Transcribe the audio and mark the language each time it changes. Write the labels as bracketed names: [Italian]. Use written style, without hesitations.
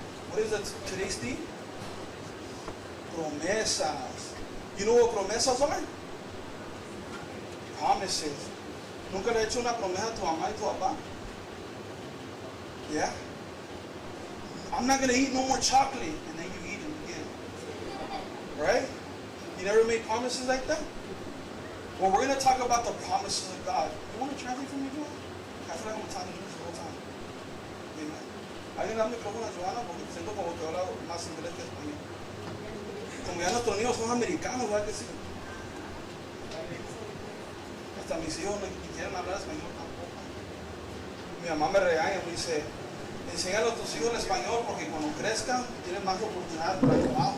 [English] What is today's theme? Promesas. You know what promesas are? Promises. [Spanish] ¿Nunca le he hecho una promesa a tu mamá y tu papá? [English] Yeah? I'm not going to eat no more chocolate. And then you eat it again. Right? You never made promises like that? Well, we're going to talk about the promises of God. You want to translate for me, Joanna? I feel like I'm talking English the whole time. Amen. [Spanish] Alguien da el micrófono a Joanna porque siento como que habla más inglés que español. Como ya nuestros niños son americanos, ¿verdad que sí? Hasta mis hijos no quieren hablar español tampoco. Mi mamá me regaña, me dice, enséñale a tus hijos el español porque cuando crezcan tienen más oportunidades para el trabajo.